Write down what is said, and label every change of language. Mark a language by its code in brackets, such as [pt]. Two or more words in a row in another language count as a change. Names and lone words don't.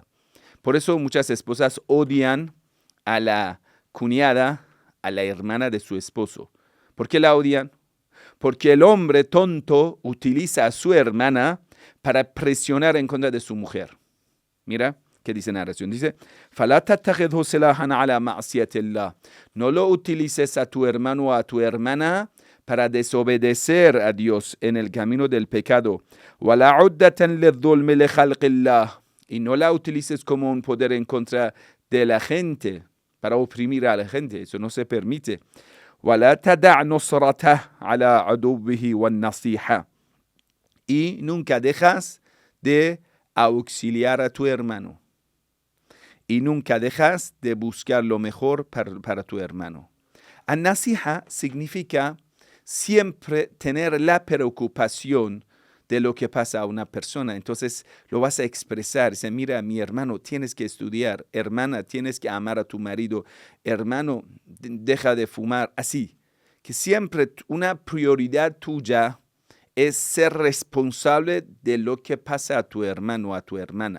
[es] Por eso muchas esposas odian a la cuñada, a la hermana de su esposo. ¿Por qué la odian? Porque el hombre tonto utiliza a su hermana para presionar en contra de su mujer. Mira, ¿Qué dice la narración? Dice, [ar] فَلَا تَتَّخِذْهُ سِلَاحًا عَلَى مَعْصِيَةِ اللَّهِ. [es] No lo utilices a tu hermano o a tu hermana para desobedecer a Dios en el camino del pecado. [ar] وَلَا عُدَّةً لِلظُّلْمِ لِخَلْقِ اللَّهِ. [es] Y no la utilices como un poder en contra de la gente, para oprimir a la gente. Eso no se permite. [ar] وَلَا تَدَعْ نُصْرَتَهُ عَلَى عَدُوِّهِ وَالنَّصِيحَةِ. [es] Y nunca dejas de auxiliar a tu hermano. Y nunca dejas de buscar lo mejor para tu hermano. An-nasiha significa siempre tener la preocupación de lo que pasa a una persona. Entonces lo vas a expresar. Dice, mira, mi hermano, tienes que estudiar. Hermana, tienes que amar a tu marido. Hermano, deja de fumar. Así, que siempre una prioridad tuya es ser responsable de lo que pasa a tu hermano o a tu hermana.